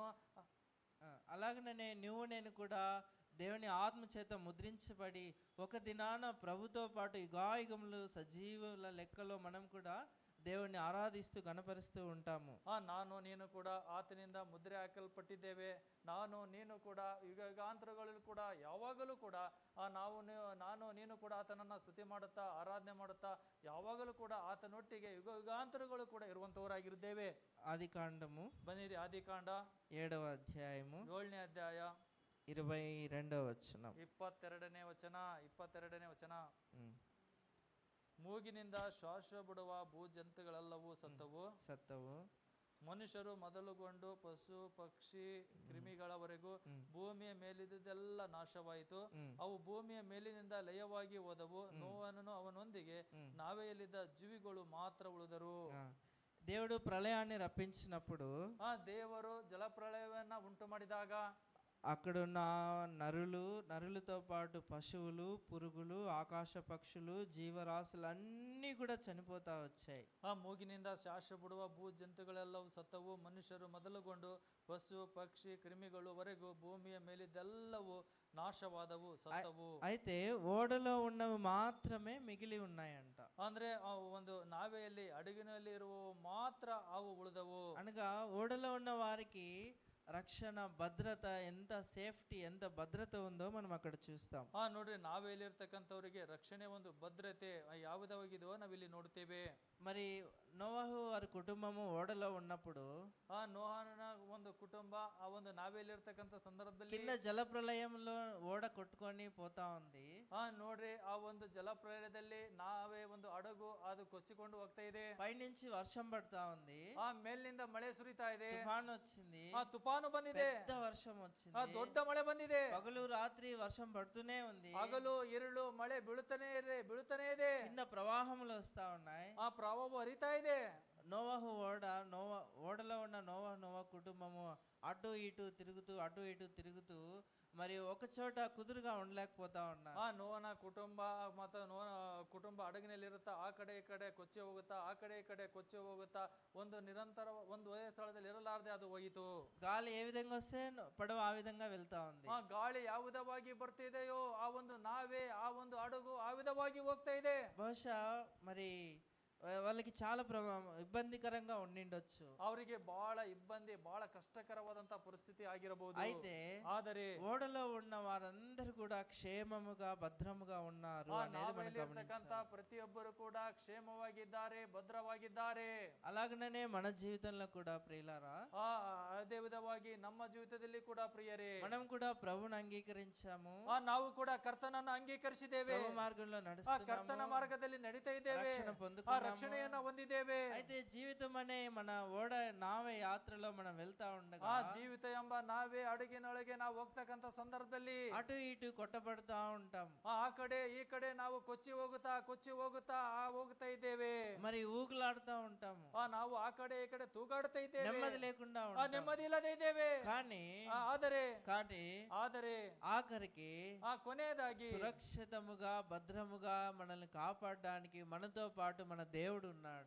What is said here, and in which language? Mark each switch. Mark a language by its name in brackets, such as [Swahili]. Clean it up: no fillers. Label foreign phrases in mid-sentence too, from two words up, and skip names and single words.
[Telugu] అలాగనే నువ్వు నేను కూడా దేవుని ఆత్మ చేత ముద్రించబడి ఒక దినాన ప్రభుతో పాటు యుగాయుగములు సజీవుల లెక్కలో మనం కూడా దేవుణ్ణి ఆరాధిస్తూ గణపరుస్తూ ఉంటాము. [Kannada] ನಾನು ನೀನು ಕೂಡ ಆತನಿಂದ ಮುದ್ರೆ ಹಾಕಲ್ಪಟ್ಟಿದ್ದೇವೆ. ನಾನು ನೀನು ಕೂಡ ಯುಗಾಂತರಗಳಲ್ಲಿ ಕೂಡ ಯಾವಾಗಲೂ ಕೂಡ ನಾನು ನೀನು ಕೂಡ ಆತನನ್ನ ಸ್ತುತಿ ಮಾಡುತ್ತಾ ಆರಾಧನೆ ಮಾಡುತ್ತಾ ಯಾವಾಗಲೂ ಕೂಡ ಆತನೊಟ್ಟಿಗೆ ಯುಗಾಂತರಗಳು ಕೂಡ ಇರುವಂತವರಾಗಿರುತ್ತೇವೆ. [Telugu] ఆదికాండము [Kannada] ಬನ್ನಿರಿ, ಆದಿಕಾಂಡ [Telugu] 7వ అధ్యాయము [Kannada] 7ನೇ ಅಧ್ಯಾಯ [Telugu] 22వ వచనం [Kannada] 22ನೇ ವಚನ. ಮೂಗಿನಿಂದ ಶ್ವಾಸ ಬಿಡುವ ಭೂಜಂತುಗಳೆಲ್ಲವೂ ಸತ್ತವು. ಮನುಷ್ಯರು ಮೊದಲುಗೊಂಡು ಪಶು ಪಕ್ಷಿ ಕ್ರಿಮಿಗಳವರೆಗೂ ಭೂಮಿಯ ಮೇಲಿದ್ದುದೆಲ್ಲ ನಾಶವಾಯಿತು. ಅವು ಭೂಮಿಯ ಮೇಲಿನಿಂದ ಲಯವಾಗಿ ಹೋದವು. ನೋವನನು ಅವನೊಂದಿಗೆ ನಾವೆಯಲ್ಲಿದ್ದ ಜೀವಿಗಳು ಮಾತ್ರ ಉಳಿದರು. [Telugu] దేవుడు ప్రళయాన్ని రప్పించినప్పుడు, [Kannada] ದೇವರು ಜಲಪ್ರಳಯವನ್ನ ಉಂಟು ಮಾಡಿದಾಗ [Telugu] అక్కడున్న నరులతో పాటు పశువులు, పురుగులు, ఆకాశ పక్షులు, జీవరాశులు అన్నీ కూడా చనిపోతా వచ్చాయి. [Kannada] ಮೂಗಿನಿಂದ ಶ್ವಾಸ ಬಿಡುವ ಭೂ ಜಂತುಗಳೆಲ್ಲವೂ ಸತ್ತವು. ಮನುಷ್ಯರು ಮೊದಲುಗೊಂಡು ಪಶು ಪಕ್ಷಿ ಕ್ರಿಮಿಗಳವರೆಗೂ ಭೂಮಿಯ ಮೇಲಿದ್ದೆಲ್ಲವೂ ನಾಶವಾದವು, ಸತ್ತವು. [Telugu] అయితే ఓడలో ఉన్నవి మాత్రమే మిగిలి ఉన్నాయంట. [Kannada] ಅಂದ್ರೆ ಒಂದು ನಾವೆಯಲ್ಲಿ ಅಡುಗಿನಲ್ಲಿ ಇರುವ ಮಾತ್ರ ಅವು ಉಳಿದವು. [Telugu] అనగా ఓడలో ఉన్న వారికి రక్షణ, భద్రత, ఎంత సేఫ్టీ, ఎంత భద్రత ఉందో మనం అక్కడ చూస్తాం. [Kannada] ನೋಡ್ರಿ, ನಾವೆಲ್ಲಿ ಇರ್ತಕ್ಕಂಥವ್ರಿಗೆ ರಕ್ಷಣೆ, ಒಂದು ಭದ್ರತೆ ಯಾವುದಾಗಿದೋ ನಾವಿಲ್ಲಿ ನೋಡ್ತೇವೆ. [Telugu] మరి నోవాహు వారి కుటుంబము ఓడలో ఉన్నప్పుడు, [Kannada] ನೋಹನ ಒಂದು ಕುಟುಂಬ ಆ ಒಂದು ನಾವೆಲ್ಲಿರ್ತಕ್ಕಂಥ ಸಂದರ್ಭದಲ್ಲಿ [Telugu] కింద జలప్రలయంలో ఓడ కొట్టుకొని పోతా ఉంది. [Kannada] ನೋಡ್ರಿ, ಆ ಒಂದು ಜಲಪ್ರಳಯದಲ್ಲಿ ನಾವೇ ಒಂದು ಹಡಗು ಅದು ಕೊಚ್ಚಿಕೊಂಡು ಹೋಗ್ತಾ ಇದೆ. [Telugu] పైనుంచి వర్షం పడతా ఉంది. [Kannada] ಮೇಲಿನಿಂದ ಮಳೆ ಸುರಿತಾ ಇದೆ. [Telugu] తుఫాను వచ్చింది. [Kannada] ತುಫಾನು ಬಂದಿದೆ. [Telugu] పెద్ద వర్షం వచ్చింది. [Kannada] ದೊಡ್ಡ ಮಳೆ ಬಂದಿದೆ. [Telugu] పగలు రాత్రి వర్షం పడుతూనే ఉంది. [Kannada] ಹಗಲು ಇರುಳು ಮಳೆ ಬೀಳುತ್ತಾನೆ ಇದೆ. [Telugu] కింద ప్రవాహములు వస్తా ఉన్నాయి. [Kannada] ಆ ಪ್ರವಾಹ ಹರಿತಾ ಇದೆ. [Telugu] నోవాహు ఓడలో ఉన్న నోవా కుటుంబము అటు ఇటు తిరుగుతూ మరి ఒక చోట కుదురుగా ఉండలేకపోతా ఉన్నా. [Kannada] ನೋವನ ಕುಟುಂಬ ಮತ್ತು ಕುಟುಂಬ ಹಡಗಿನಲ್ಲಿರುತ್ತಾ ಆ ಕಡೆ ಈ ಕಡೆ ಕೊಚ್ಚಿ ಹೋಗುತ್ತಾ, ಆ ಕಡೆ ಈ ಕಡೆ ಕೊಚ್ಚಿ ಹೋಗುತ್ತಾ ಒಂದು ನಿರಂತರ ಒಂದು ಒಂದೇ ಸ್ಥಳದಲ್ಲಿ ಇರಲಾರದೆ ಅದು ಹೋಯಿತು. [Telugu] గాలి ఏ విధంగా వస్తే పడవ ఆ విధంగా వెళ్తా ఉంది. [Kannada] ಗಾಳಿ ಯಾವ ವಿಧವಾಗಿ ಬರ್ತಿದೆಯೋ ಆ ಒಂದು ನಾವೇ, ಆ ಒಂದು ಹಡಗು ಆ ವಿಧವಾಗಿ ಹೋಗ್ತಾ ಇದೆ. [Telugu] బహుశా మరి వాళ్ళకి చాలా ఇబ్బందికరంగా ఉండిండొచ్చు. [Kannada] ಅವರಿಗೆ ಬಹಳ ಇಬ್ಬಂದಿ, ಬಹಳ ಕಷ್ಟಕರವಾದಂತ ಪರಿಸ್ಥಿತಿ ಆಗಿರಬಹುದು. [Telugu] ಆದರೆ ఓడలో ఉన్న వారందరూ కూడా క్షేమముగా భద్రముగా ఉన్నారు అనేది మనం గమనించాలి. [Kannada] ಪ್ರತಿಯೊಬ್ಬರು ಕೂಡ ಕ್ಷೇಮವಾಗಿದ್ದಾರೆ, ಭದ್ರವಾಗಿದ್ದಾರೆ. [Telugu] అలాగనే మన జీవితంలో కూడా ప్రియులారా, [Kannada] ಅದೇ ವಿಧವಾಗಿ ನಮ್ಮ ಜೀವಿತದಲ್ಲಿ ಕೂಡ ಪ್ರಿಯರೇ, [Telugu] మనం కూడా ప్రభువుని అంగీకరించాము. [Kannada] ನಾವು ಕೂಡ ಕರ್ತನನ್ನು ಅಂಗೀಕರಿಸಿದ್ದೇವೆ. [Telugu] ప్రభు మార్గంలో నడుస్తున్నాము. [Kannada] ಕರ್ತನ ಮಾರ್ಗದಲ್ಲಿ ನಡೀತಾ ಇದ್ದೇವೆ. [Telugu] రక్షణ పొందుకున్నాము. [Kannada] ರಕ್ಷಣೆಯನ್ನ ಹೊಂದಿದ್ದೇವೆ. [Telugu] అయితే జీవితం అనే మన ఓడ నావే యాత్రలో మనం వెళ్తా ఉండగా, [Kannada] ಜೀವಿತ ಎಂಬ ನಾವೇ ಅಡುಗಿನೊಳಗೆ ನಾವು ಹೋಗ್ತಕ್ಕಂತ ಸಂದರ್ಭದಲ್ಲಿ [Telugu] అటు ఇటు కొట్టబడతా ఉంటాం. [Kannada] ಆ ಕಡೆ ಈ ಕಡೆ ನಾವು ಕೊಚ್ಚಿ ಹೋಗುತ್ತಾ ಹೋಗ್ತಾ ಇದ್ದೇವೆ. [Telugu] మరి ఊగులాడుతూ ఉంటాము. [Kannada] ನಾವು ಆ ಕಡೆ ಈ ಕಡೆ ತೂಗಾಡ್ತಾ ಇದ್ದೇವೆ. [Telugu] నెమ్మది లేకుండా ఉంటాం. [Kannada] ನೆಮ್ಮದಿ ಇಲ್ಲದೆ ಇದ್ದೇವೆ. [Telugu] కానీ ఆఖరికి [Kannada] ಕೊನೆಯದಾಗಿ [Telugu] సురక్షితముగా భద్రముగా మనల్ని కాపాడడానికి మనతో పాటు మన దేవుడు ఉన్నాడు.